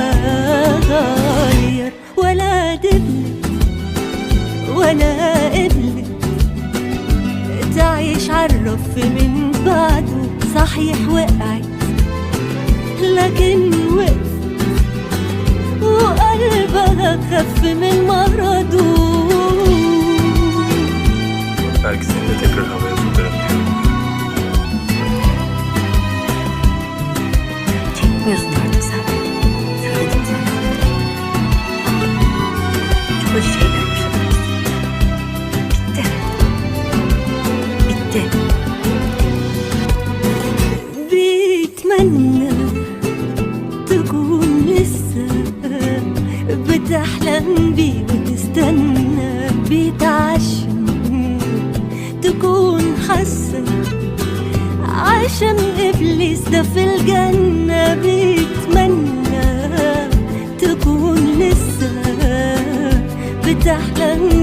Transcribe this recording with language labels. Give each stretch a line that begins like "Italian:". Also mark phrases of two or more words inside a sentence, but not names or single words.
Arabic: غير ولا دبلت ولا قبلت تعيش عالرف من بعده صحيح وقعت لكن وقفت وقلبها خف من مرضه
Turkish: Belki seni de tekrar havaya sokarım diyorum. Çekmiyorsun artık sen. Söyledim sana. Çok acı şeyler yaşadınız. Bitti. Bitti.
Arabic: بيتمنى تكون لسه بتحلم بيه وتستنى بيتعشم تكون حاسة عشان إبليس ده في الجنة بيتمنى تكون لسه بتحلم